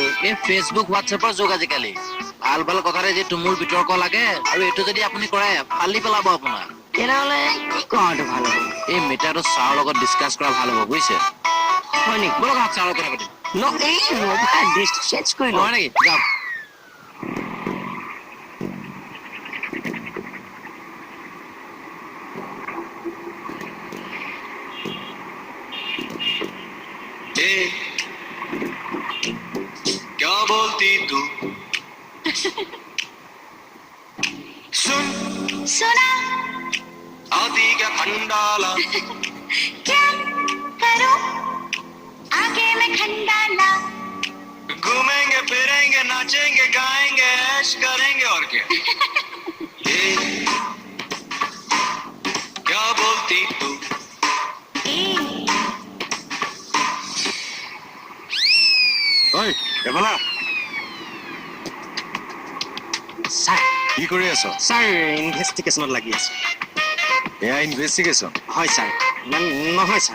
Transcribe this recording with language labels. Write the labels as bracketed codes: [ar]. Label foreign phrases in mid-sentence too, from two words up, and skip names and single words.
[as] এই ফেচবুক হোৱাটছএপৰ যুগ আজিকালি। ভাল কথাতে যি তুমুল বিতৰ্ক লাগে, আৰু এইটো যদি আপুনি কৰে ফালি পেলাব আপোনাৰ। তেনেহ'লে কি কৰাটো ভাল হ'ব? এই মেটাৰটো ছাৰৰ লগত ডিছকাছ কৰা ভাল হ'ব বুজিছে? হয় নেকি? ব'লক ছাৰৰ লগত কথা পাতিম। এই ৰ'বা, ডিছটো চেঞ্জ কৰি লওঁ। হয় নেকি? যাওক। [hi] क्या बोलती तू सुन सुना आती क्या खंडाला क्या करूं आगे मैं खंडाला घूमेंगे फिरेंगे नाचेंगे गाएंगे ऐश करेंगे और क्या क्या बोलती तू [as] ঐ এফালা। ছাৰ কি কৰি আছ? ছাৰ ইনভেষ্টিগেশ্যনত লাগি আছো। এয়া ইনভেষ্টিগেশ্যন? হয় ছাৰ। নহয় ছাৰ।